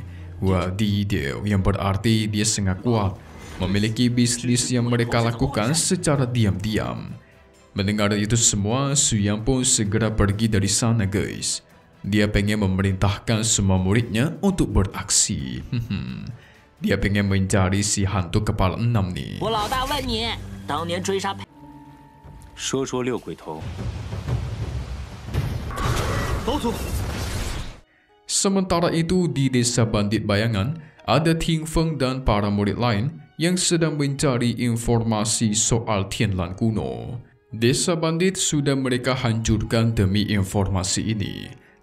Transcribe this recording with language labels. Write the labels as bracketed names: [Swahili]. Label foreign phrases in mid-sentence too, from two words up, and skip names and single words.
[Indonesian] Wadidaw, yang berarti dia sangat kuat, memiliki bisnis yang mereka lakukan secara diam-diam. Mendengar itu semua, Suyang pun segera pergi dari sana guys. Dia pengen memerintahkan semua muridnya untuk beraksi. Dia pengen mencari si hantu kepala 6 nih. [Chinese] 我老大问你，当年追杀说六鬼头。老祖， [Indonesian] Sementara itu di desa Bandit Bayangan, ada Ting Feng dan para murid lain yang sedang mencari informasi soal Tianlan kuno. Desa Bandit sudah mereka hancurkan demi informasi ini.